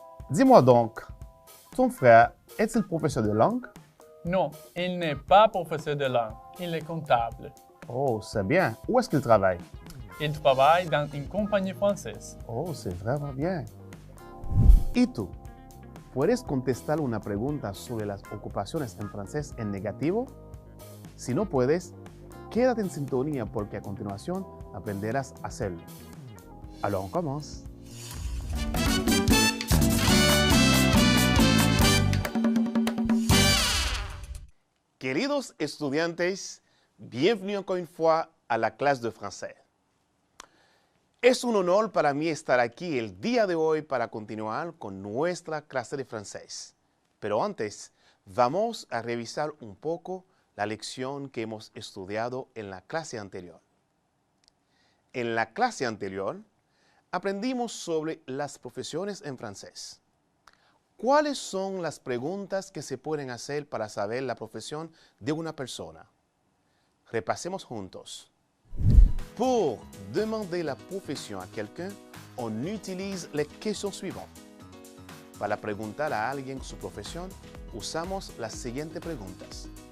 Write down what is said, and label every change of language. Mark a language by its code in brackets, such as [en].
[fr] Dis-moi donc, ton frère est-il professeur de langue? Non, il n'est pas professeur de langue. Il est comptable. Oh, c'est bien. Où est-ce qu'il travaille? Il travaille dans une compagnie française. Oh, c'est vraiment bien. [es] ¿Y tú? ¿Puedes contestar una pregunta sobre las ocupaciones en francés en negativo? Si no puedes, quédate en sintonía porque a continuación aprenderás a hacerlo. [fr] Alors, on commence. [es] Queridos estudiantes, [fr] bienvenue encore une fois à la clase de français. [es] Es un honor para mí estar aquí el día de hoy para continuar con nuestra clase de francés. Pero antes, vamos a revisar un poco la lección que hemos estudiado en la clase anterior. En la clase anterior, aprendimos sobre las profesiones en francés. ¿Cuáles son las preguntas que se pueden hacer para saber la profesión de una persona? Repasemos juntos. [fr] Pour demander la profession à quelqu'un, on utilise les questions suivantes. [es] Para preguntar a alguien su profesión, usamos las siguientes preguntas.